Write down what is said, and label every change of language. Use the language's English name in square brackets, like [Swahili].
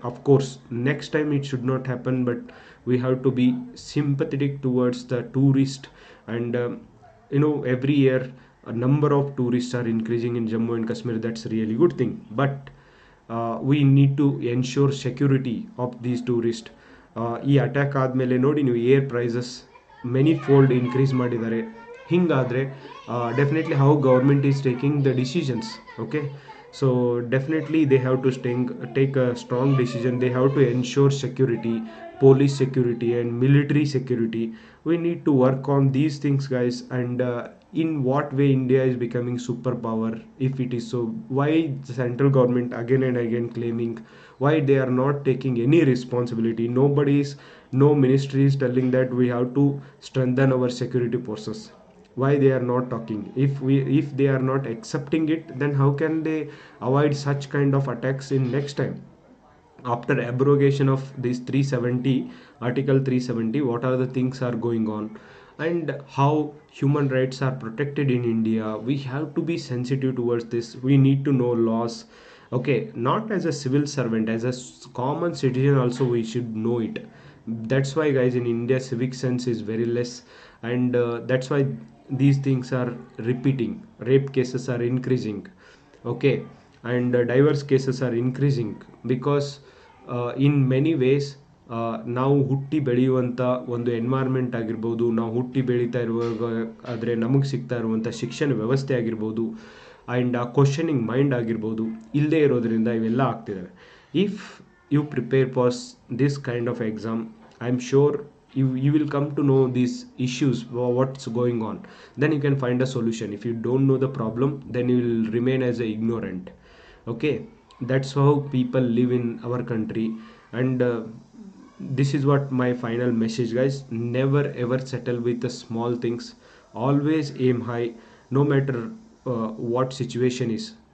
[English] Of course, next time it should not happen, but we have to be sympathetic towards the tourist. And every year a number of tourists are increasing in Jammu and Kashmir. That's a really good thing, but we need to ensure security of these tourists. [Kannada] ಈ attack ಆದಮೇಲೆ ನೋಡಿ ನೀವು [English] air prices many fold increase [Kannada] ಮಾಡಿದ್ದಾರೆ. [English] ಹಿಂಗಾದರೆ definitely how government is taking the decisions. Okay, so definitely they have to take a strong decision. They have to ensure security, police security and military security. We need to work on these things, guys. And in what way India is becoming superpower? If it is so, why the central government again and again claiming, why they are not taking any responsibility? No ministry is telling that we have to strengthen our security forces. Why they are not talking? If they are not accepting it, then how can they avoid such kind of attacks in next time? After abrogation of this 370, article 370, what are the things are going on, and how human rights are protected in India? We have to be sensitive towards this. We need to know laws. Okay, not as a civil servant, as a common citizen also we should know it. That's why, guys, in India civic sense is very less. And that's why these things are repeating. Rape cases are increasing. Okay, and divorce cases are increasing because in many ways [Kannada] ನಾವು ಹುಟ್ಟಿ ಬೆಳೆಯುವಂಥ ಒಂದು environment ಆಗಿರ್ಬೋದು, ನಾವು ಹುಟ್ಟಿ ಬೆಳೀತಾ ಇರುವಾಗ ಆದರೆ ನಮಗೆ ಸಿಗ್ತಾ ಇರುವಂಥ ಶಿಕ್ಷಣ ವ್ಯವಸ್ಥೆ ಆಗಿರ್ಬೋದು, ಆ್ಯಂಡ್ ಆ ಕ್ವಶನಿಂಗ್ ಮೈಂಡ್ ಆಗಿರ್ಬೋದು, ಇಲ್ಲದೇ ಇರೋದ್ರಿಂದ ಇವೆಲ್ಲ ಆಗ್ತಿದ್ದಾವೆ. [English] If you prepare for this kind of exam, I am sure you will come to know these issues, what's going on. Then you can find a solution. If you don't know the problem, then you will remain as a ignorant. Okay, that's how people live in our country. And this is what my final message, guys. Never ever settle with the small things. Always aim high, no matter what situation is.